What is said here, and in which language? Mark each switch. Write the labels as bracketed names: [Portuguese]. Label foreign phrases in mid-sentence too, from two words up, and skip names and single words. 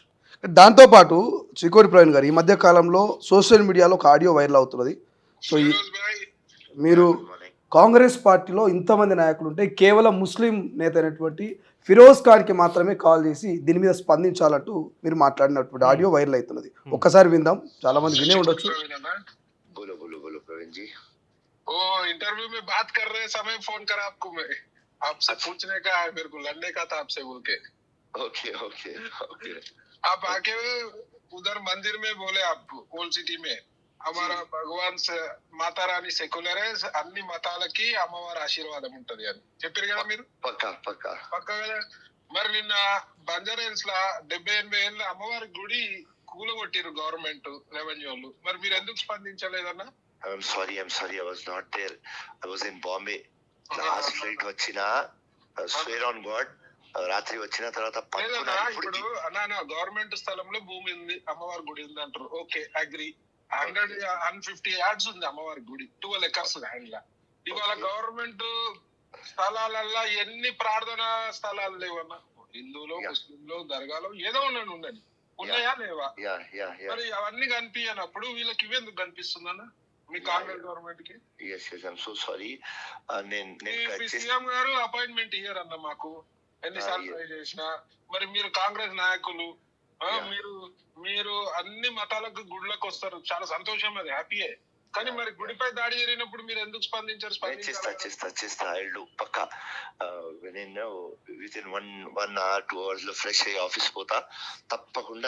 [Telugu] దాంతోపాటు చికోటి ప్రవీణ్ గారు ఈ మధ్య కాలంలో [English] social mediaలో [Telugu] ఒక [English] audio viral [Telugu] అవుతున్నది. సో మీరు కాంగ్రెస్ పార్టీలో ఇంతమంది నాయకులు ఉంటే కేవలం ముస్లిం నేత అయినటువంటి ఫిరోజ్ ఖాన్కి మాత్రమే కాల్ చేసి దీని మీద స్పందించాలంటూ మీరు మాట్లాడినటువంటి [English] audio viral [Telugu] అవుతున్నది. ఒక్కసారి విందాం, చాలా మంది వినే ఉండొచ్చు. [Hindi] वो इंटरव्यू में बात कर रहे समय फोन करा आपको मैं, आपसे पूछने का है, मेरे को लड़ने का था आपसे बोल के. ओके ओके ओके. आप आके उधर मंदिर में बोले, आपको ओल्ड सिटी में हमारा भगवान మాతా రాణి [Telugu] సెక్యులర్ అన్ని మతాలకి అమ్మవారి ఆశీర్వాదం ఉంటది అని చెప్పారు కదా మీరు. పక్కా కదా. మరి నిన్న బంజారాహిల్స్ లా 70-80 ఏళ్ళ అమ్మవారి గుడి కూలగొట్టిరు గవర్నమెంట్ రెవెన్యూ వాళ్ళు. మరి మీరు ఎందుకు స్పందించలేదన్నా? [English] I'm sorry, I was not there. I was in Bombay. Last flight వచ్చిన swear on God, [Telugu] రాత్రి వచ్చిన తర్వాత ఇప్పుడు అన్నా గవర్నమెంట్ స్థలంలో భూమి ఉంది, అమ్మవారి గుడి ఉంది అంటారు. [English] okay, agree. [Telugu] 150 yards ఉంది అమ్మవారి గుడి, 12 acres హ్యాండ్ లా. ఇవాళ గవర్నమెంట్ స్థలాలల్లో ఎన్ని ప్రార్థనా స్థలాలు లేవన్నా? హిందువులో, ముస్లింలో, దర్గాలో ఏదో ఉండని ఉన్నాయా లేవా? మరి అవన్నీ కనిపించినప్పుడు వీళ్ళకి ఇవెందుకు కనిపిస్తుందన్నా మీ కాంగ్రెస్ గవర్నమెంట్ కి? [English] I'm so sorry. [Telugu] సీఎం గారు అపాయింట్మెంట్ ఇయ్యారు అన్న మాకు ఎన్నిసార్లు ట్రై చేసినా. మరి మీరు కాంగ్రెస్ నాయకులు, మీరు అన్ని మతాలకు గుళ్ళకి వస్తారు, చాలా సంతోషం, అది హ్యాపీయే. కానీ మరి గుడిపై దాడి జరిగినప్పుడు మీరు ఎందుకు స్పందించారు? చేస్తా పక్కా. నేను [English] with in 1 hour 2 hours [Telugu] లో ఫ్రెష్ అయ్యి ఆఫీస్ పోతా తప్పకుండా.